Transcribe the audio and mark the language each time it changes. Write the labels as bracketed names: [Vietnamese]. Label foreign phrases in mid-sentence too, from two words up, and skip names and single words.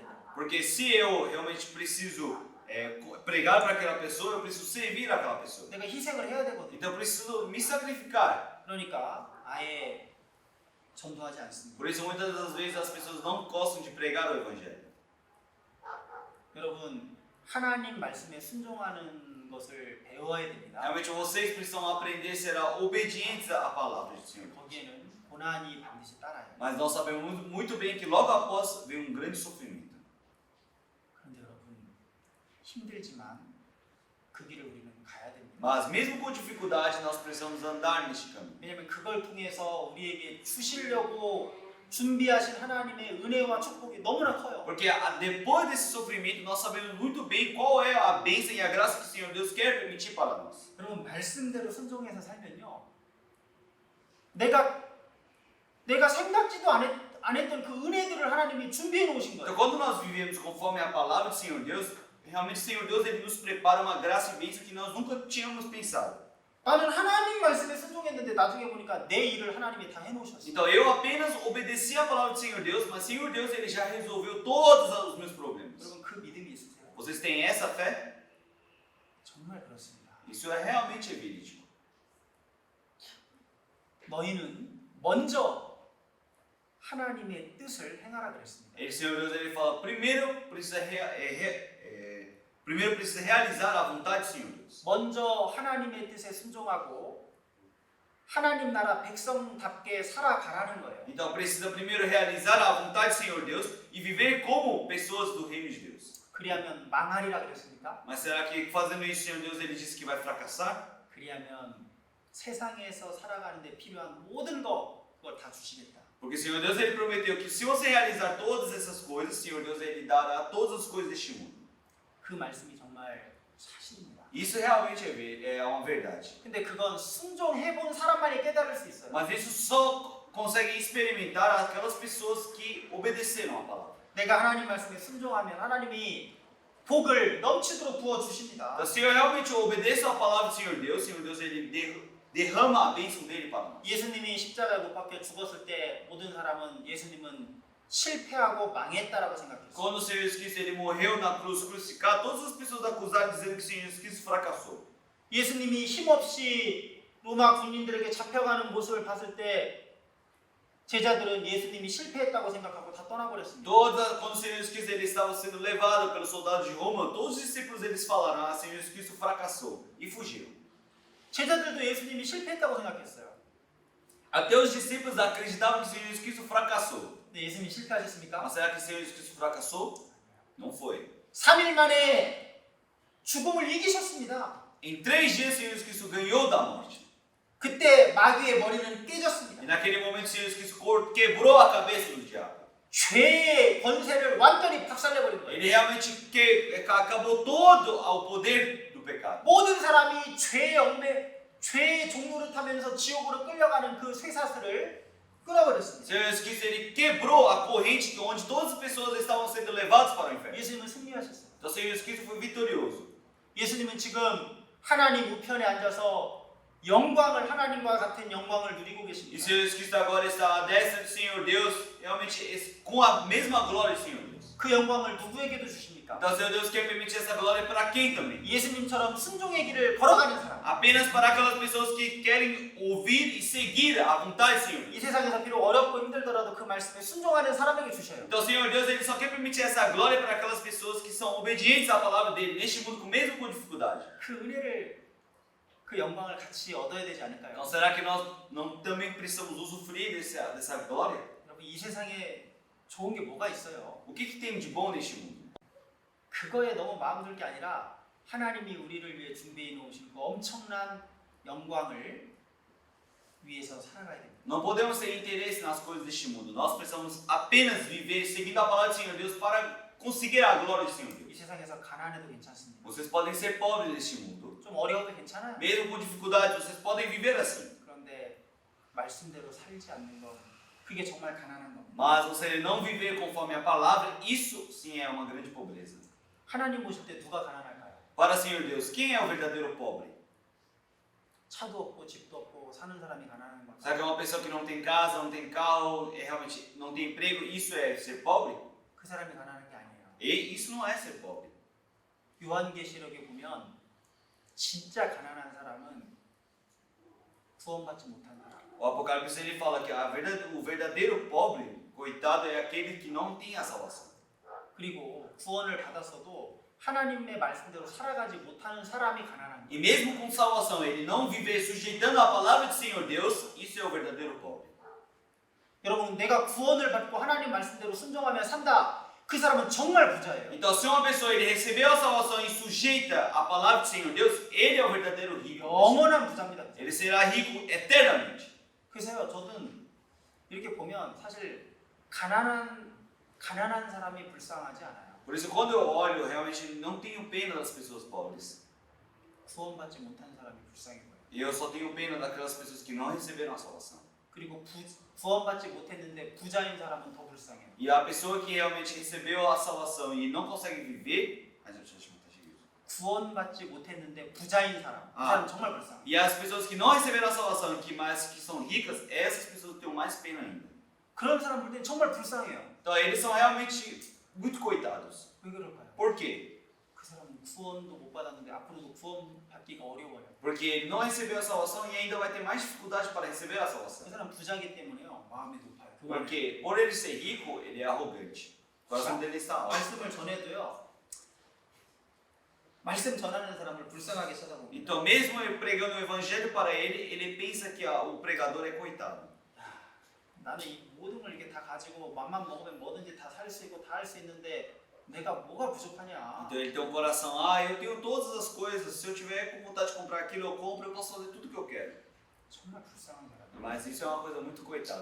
[Portuguese] Porque se eu realmente preciso pregar para aquela pessoa, eu preciso servir aquela pessoa. [Korean] 내가 희생을 해야 되거든요. [Portuguese] Então eu preciso me sacrificar. [Korean] 그러니까 아예 전도하지 않습니다. [Portuguese] Por isso muitas das vezes as pessoas não gostam de pregar o evangelho. [Korean] 여러분 하나님 말씀에 순종하는 것을 배워야 됩니다. [Portuguese] Realmente vocês precisam aprender a ser obedientes à palavra do Senhor. [Korean] 거기에는 고난이 반드시 따라요. [Portuguese] Mas nós sabemos muito bem que logo após vem um grande sofrimento. [Korean] 그런데 여러분 힘들지만 그 길을 우리는 가야 됩니다. [Portuguese] Mas mesmo com dificuldade nós precisamos andar neste caminho. [Korean] 왜냐하면 그걸 통해서 우리에게 주시려고 준비하신 하나님의 은혜와 축복이 너무나 커요. [Portuguese] Porque depois desse sofrimento nós sabemos muito bem qual é a bênção e a graça que o Senhor Deus quer permitir para nós. [Korean] 여러분 말씀대로 순종해서 살면요. 내가 생각지도 안 했던 그 은혜들을 하나님이 준비해 놓으신 Então 거예요. [Portuguese] quando nós vivemos conforme a palavra do Senhor Deus, realmente o Senhor Deus ele nos prepara uma graça e bênção que nós nunca tínhamos pensado. [Korean] 나는 하나님 말씀에 순종했는데 나중에 보니까 내 일을 하나님이 다 해놓으셨어요. [Portuguese] Então eu apenas obedeci a palavra do Senhor Deus, mas o Senhor Deus ele já resolveu todos os meus problemas. [Korean] 여러분 그 믿음이 있으세요? [Portuguese] Vocês têm essa fé? [Korean] 정말 그렇습니다. [Portuguese] Isso é realmente verídico. [Korean] 너희는 먼저 하나님의 뜻을 행하라 그랬습니다. [Portuguese] O Senhor Deus ele fala, primeiro precisa realizar a vontade do Senhor Deus. [Korean] 먼저 하나님의 뜻에 순종하고 하나님 나라 백성답게 살아가라는 거예요. [Portuguese] Então precisa primeiro realizar a vontade do Senhor Deus e viver como pessoas do reino de Deus. [Korean] 그리하면 망하리라 그랬습니까? [Portuguese] Mas será que fazendo isso o Senhor Deus ele disse que vai fracassar? [Korean] 그리하면 세상에서 살아가는데 필요한 모든 거 그걸 다 주시겠다. [Portuguese] Porque o Senhor Deus ele prometeu que se você realizar todas essas coisas, o Senhor Deus ele dará todas as coisas deste mundo. [Korean] 그 말씀이 정말 사실입니다. [Portuguese] Isso realmente é uma verdade. [Korean] 근데 그건 순종해본 사람만이 깨달을 수 있어요. [Portuguese] Mas isso só conseguem experimentar aquelas pessoas que obedeceram a palavra. [Korean] 내가 하나님 말씀에 순종하면 하나님이 복을 넘치도록 부어 주십니다. [Portuguese] Então, se eu realmente obedeço a palavra do Senhor Deus ele derrama a bênção dele para nós. [Korean] 예수님이 십자가에 못 박혀 죽었을 때 모든 사람은 예수님은 실패하고 망했다라고 생각했어요. [Portuguese] Quando o Senhor Jesus Cristo ele morreu na cruz crucificado, todas as pessoas acusaram dizendo que o Senhor Jesus Cristo fracassou. [Korean] 예수님이 힘없이 로마 군인들에게 잡혀가는 모습을 봤을 때 제자들은 예수님이 실패했다고 생각하고 다 떠나버렸습니다. [Portuguese] Quando o Senhor Jesus Cristo ele estava sendo levado pelos soldados de Roma, todos os discípulos eles falaram: "Ah, o Senhor Jesus Cristo fracassou" e fugiram. [Korean] 제자들도 예수님이 실패했다고 생각했어요. [Portuguese] Até os discípulos acreditavam que o Senhor Jesus Cristo fracassou. [Korean] 근데 예수님이 실패하셨습니까? [Portuguese] Mas será que o Senhor Jesus Cristo fracassou? Não foi. [Korean] 3일 만에 죽음을 이기셨습니다. [Portuguese] Em 3 dias o Senhor Jesus Cristo ganhou da morte. [Korean] 그때 마귀의 머리는 깨졌습니다. [Portuguese] E naquele momento o Senhor Jesus Cristo quebrou a cabeça do diabo. [Korean] 죄의 권세를 완전히 박살내버린 거예요. [Portuguese] Ele realmente acabou todo ao poder do pecado. [Korean] 모든 사람이 죄의 종로를 타면서 지옥으로 끌려가는 그 쇠사슬을 끊어버렸습니다. [Portuguese] Senhor Jesus Cristo, ele quebrou a corrente onde todas as pessoas estavam sendo levadas para o inferno. [Korean] 예수님은 승리하셨어요. [Portuguese] Então, o Senhor Jesus Cristo foi vitorioso. [Korean] 예수님은 지금 하나님 우편에 앉아서 영광을 하나님과 같은 영광을 누리고 [Portuguese] E o [Korean] 계십니다. [Portuguese] Senhor Jesus Cristo agora está à destra do Senhor Deus, realmente com a mesma glória do Senhor Deus. [Korean] 그 영광을 누구에게도 주십니까? [Portuguese] Então, o Senhor Deus quer permitir essa glória para quem também? [Korean] 예수님처럼 순종의 길을 걸어가는 사람. [Portuguese] Apenas para aquelas pessoas que querem ouvir e seguir a vontade do Senhor. [Korean] 이 세상에서 비록 어렵고 힘들더라도 그 말씀에 순종하는 사람에게 주셔요. [Portuguese] Então, o Senhor Deus, ele só quer permitir essa glória para aquelas pessoas que são obedientes à palavra dele neste mundo, mesmo com dificuldade. [Korean] 그 은혜를 그 영광을 같이 얻어야 되지 않을까요? [Portuguese] Então, será que nós não também precisamos usufruir dessa glória? [Korean] 여러분 이 세상에 좋은 게 뭐가 있어요? [Portuguese] O que tem de bom neste mundo? [Korean] 그거에 너무 마음 들게 아니라 하나님이 우리를 위해 준비해 놓으신 그 엄청난 영광을 위해서 살아가야 됩니다. [Portuguese] Não podemos ter interesse nas coisas deste mundo. Nós precisamos apenas viver seguindo a palavra do Senhor Deus para conseguir a glória do Senhor 이 Deus. [Korean] 세상에서 가난해도 괜찮습니다. [Portuguese] Vocês podem ser pobres neste mundo. [Korean] 좀 어려워도 괜찮아요. [Portuguese] Mesmo com dificuldade, vocês podem viver assim. [Korean] 그런데 말씀대로 살지 않는 건 그게 정말 가난한 겁니다. [Portuguese] Mas você não viver conforme a palavra, isso sim é uma grande pobreza. [Korean] 하나님 보실 때 누가 가난할까요? [Portuguese] Para o Senhor Deus, quem é o verdadeiro pobre? [Korean] 차도 없고 집도 없고 사는 사람이 가난한 것 [Portuguese] Será que é uma pessoa que não tem casa, não tem carro, realmente não tem emprego? Isso é ser pobre? [Korean] 그 사람이 가난한 게 아니에요. [Portuguese] E isso não é ser pobre. [Korean] 요한계시록에 보면 진짜 가난한 사람은 구원받지 못한 사람. [Portuguese] O Apocalipse ele fala que o verdadeiro pobre, coitado, é aquele que não tem a salvação. [Korean] 그리고 구원을 받았어도 하나님의 말씀대로 살아가지 못하는 사람이 가난한 거예요. [Portuguese] E mesmo com salvação, ele não viver sujeitando a palavra do Senhor Deus, isso é o verdadeiro pobre. [Korean] 여러분 내가 구원을 받고 하나님 말씀대로 순종하며 산다. 그 사람은 정말 부자예요. [Portuguese] Então, se uma pessoa ele recebeu a salvação e sujeita a palavra do Senhor Deus, ele é o verdadeiro rico. [Korean] 영원한 부자입니다. [Portuguese] Ele será rico eternamente. [Korean] 그래서요, 저는 이렇게 보면 사실 가난한 사람이 불쌍하지 않아요. [Portuguese] Por isso, quando eu olho, eu realmente não tenho pena das pessoas pobres. [Korean] 구원받지 못한 사람이 불쌍해 보여요. [Portuguese] E eu só tenho pena daquelas pessoas que não receberam a salvação. [Korean] 그리고 구원받지 못했는데 부자인 사람은 더 불쌍해요. [Portuguese] E a pessoa que realmente recebeu a salvação e não consegue viver, [Korean] 구원받지 못했는데 부자인 사람, 그 아. 사람 정말 불쌍해요. [Portuguese] e as pessoas que não receberam a salvação e que são ricas, essas pessoas têm mais pena ainda. [Korean] 그런 사람 볼 때 정말 불쌍해요. [Portuguese] Então eles são realmente muito coitados. [Korean] 왜 그럴까요? [Portuguese] Por quê? [Korean] 그 사람은 구원도 못 받았는데 앞으로도 구원받기가 어려워요. [Portuguese] Porque ele não recebeu a salvação e ainda vai ter mais dificuldade para receber a 그 salvação. [Korean] 사람 부자기 때문에요. 마음이 높아요. [Portuguese] Porque por ele ser rico, ele é arrogante. O coração dele está alto. [Korean] 말씀을 전해도요. 말씀 전하는 사람을 불쌍하게 쳐다봅니다. [Portuguese] Então, mesmo ele pregando o evangelho para ele, ele pensa que o pregador é coitado. [Korean] 나는 이 모든 걸 이렇게 다 가지고 맘만 먹으면 뭐든지 다 살 수 있고 다 할 수 있는데 내가 뭐가 부족하냐? [Portuguese] Então ele tem um coração, eu tenho todas as coisas, se eu tiver com vontade de comprar aquilo, eu compro, eu posso fazer tudo o que eu quero. [Korean] 정말 불쌍한 사람. [Portuguese] Mas isso é uma coisa muito coitada.